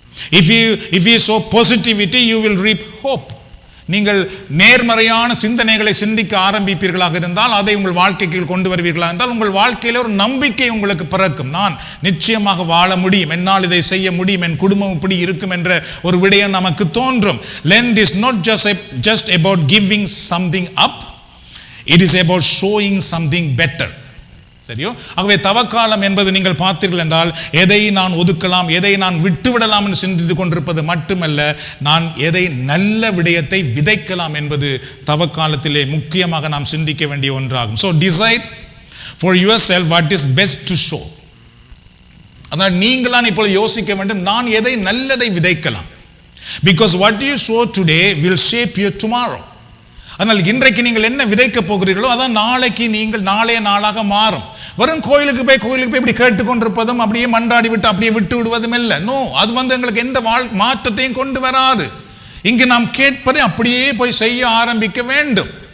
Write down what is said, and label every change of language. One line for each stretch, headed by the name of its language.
English: If you sow positivity, you will reap hope.
Tamil: நீங்கள் நேர்மறையான சிந்தனைகளை சிந்திக்க ஆரம்பிப்பீர்களாக இருந்தால், அதை உங்கள் வாழ்க்கைக்கு கொண்டு வருவீர்களாக இருந்தால், உங்கள் வாழ்க்கையில் ஒரு நம்பிக்கை உங்களுக்கு பிறக்கும். நான் நிச்சயமாக வாழ முடியும், என்னால் இதை செய்ய முடியும், என் குடும்பம் இப்படி இருக்கும் என்ற ஒரு விடயம் நமக்கு தோன்றும்.
English: Lent is not just about giving something up, it is about showing something better.
Tamil: சரியோ? ஆகவே தவக்காலம் என்பது நீங்கள் பார்த்தீர்கள் என்றால், எதை நான் ஒதுக்கலாம், எதை நான் விட்டுவிடலாம் என்று சிந்தித்துக் கொண்டிருப்பது மட்டுமல்ல, நான் எதை நல்ல விடயத்தை விதைக்கலாம் என்பது தவக்காலத்திலே முக்கியமாக நாம் சிந்திக்க வேண்டிய ஒன்றாகும்.
English: So decide for yourself what is best to show.
Tamil: அதனால் நீங்களான் இப்பொழுது யோசிக்க வேண்டும், நான் எதை நல்லதை விதைக்கலாம்.
English: Because what you sow today will shape your tomorrow.
Tamil: அதனால் இன்றைக்கு நீங்கள் என்ன விதைக்க போகிறீர்களோ அதான் நாளைக்கு நீங்கள் நாளைய நாளாக மாறும். வெறும் கோயிலுக்கு போய் இப்படி கேட்டுக்கொண்டிருப்பதும் அப்படியே மன்றாடி விட்டு அப்படியே விட்டு விடுவதும் இல்லை. நோ, அது எங்களுக்கு எந்த மாற்றத்தையும் கொண்டு வராது. இங்கு நாம் கேட்பதை அப்படியே போய் செய்ய ஆரம்பிக்க வேண்டும்.